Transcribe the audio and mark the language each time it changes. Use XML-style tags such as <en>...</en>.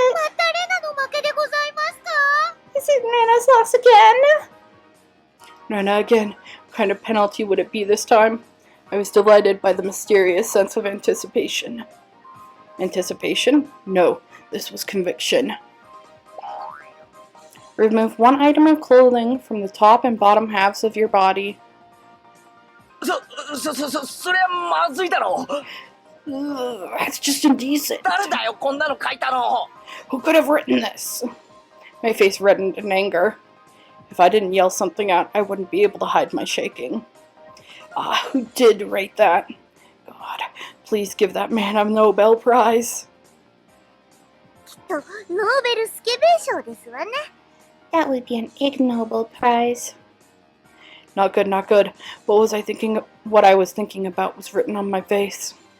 <ja>またレナの負けでございますか？</ja> <en>Is it Nana's loss again? Nana again. What kind of penalty would it be this time? I was delighted by the mysterious sense of anticipation. Anticipation? No, this was conviction. Remove one item of clothing from the top and bottom halves of your body.</en> <ja>そりゃまずいだろ。</ja> <en>Ugh, that's just indecent.</en> <ja>誰だよこんなの書いたの。</ja> <en>Who could have written this? My face reddened in anger. If I didn't yell something out, I wouldn't be able to hide my shaking. Ah, who did write that? God, please give that man a Nobel Prize.</en> <ja>きっとノーベルスケベ賞ですわね。</ja> <en>That would be an ignoble prize. Not good, not good. What I was thinking about was written on my face.</en>